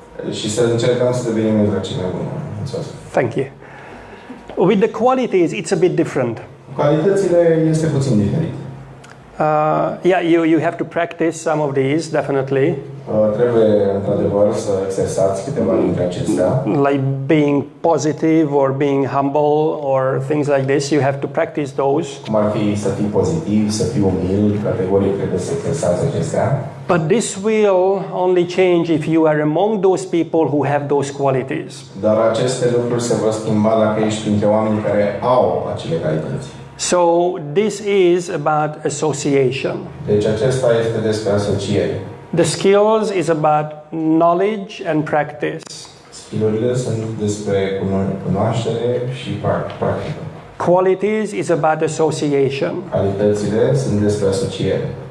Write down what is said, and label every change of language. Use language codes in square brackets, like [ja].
[ro] Și să încercăm să devenim exact cei mai buni. [en] Thank you. With the qualities, it's a bit different. [ro] Calitățile este puțin diferit. [en] Yeah, you have to practice some of these, definitely. [ro] Trebuie, într-adevăr, să exersați câteva dintre acestea. [en] Like being positive or being humble or things like this, you have to practice those. [ro] Cum ar fi să fii pozitiv, să fii umil, categoric trebuie să exersați acestea. [en] But this will only change if you are among those people who have those qualities. [ro] Dar aceste lucruri se vor schimba dacă ești printre oamenii care au acele calități. [en] So this is about association. [ro] Deci acesta este despre asociere. [en] The skills is about knowledge and practice. [ro] Skillurile sunt despre cunoaștere și practică. [en] Qualities is about association. [ro] Calitățile sunt despre asociere.